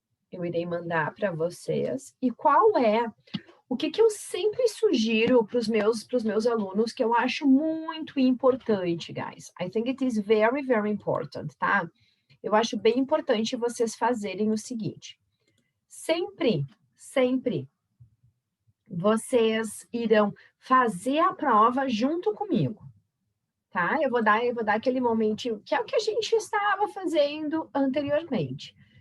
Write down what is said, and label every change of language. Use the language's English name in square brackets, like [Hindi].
[Portuguese] Eu irei mandar para vocês. E qual é o que eu sempre sugiro para os meus alunos, que eu acho muito importante, guys? [English] I think it is very, very important, tá? [Portuguese] Eu acho bem importante vocês fazerem o seguinte. Sempre vocês irão fazer a prova junto comigo, tá? Eu vou dar aquele momentinho, que é o que a gente estava fazendo anteriormente.